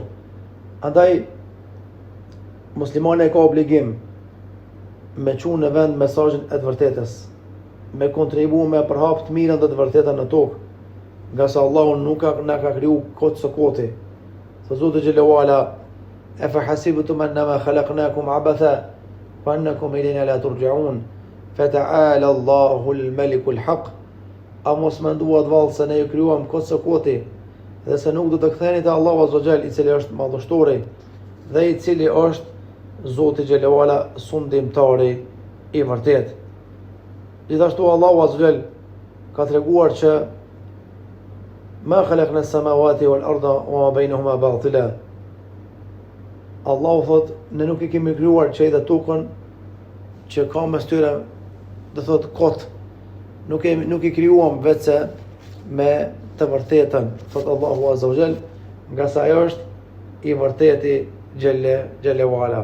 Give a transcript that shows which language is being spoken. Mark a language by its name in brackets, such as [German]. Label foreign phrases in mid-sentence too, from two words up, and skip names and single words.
[Albanian] Andaj muslimani ka obligim me qunë në vend mesazhin e të vërtetës, me kontribu me përhap të mirën dhe të vërtetën në tokë, nga sa Allahu nuk na ka kriju kot së koti. Thë Zoti [Arabic] جل وعلا: "أفحسبتم أنما خلقناكم عبثا وأنكم إلينا لا ترجعون فتعالى الله الملك الحق." [Albanian] A mos menduat vallë se ne ju krijuam kot së koti dhe se nuk do të ktheheni te Allahu [Arabic] عز وجل, [Albanian] i cili është madhështori dhe i cili është Zoti [Arabic] جل وعلا, [Albanian] sundimtari i vërtet. Gjithashtu Allahu [Arabic] عز وجل [Albanian] ka treguar që [Arabic] ما خلقنا السماوات والأرض وما بينهما باطلا. [Albanian] Allahu thot, ne nuk i kemi krijuar qiellin dhe tokën që ka mes tyre, do thot kot. Nuk i krijuam vetëm me të vërtetën, thot Allahu [Arabic] عز وجل, [Albanian] nga sa ajo është i vërteti [Arabic] جل وعلا.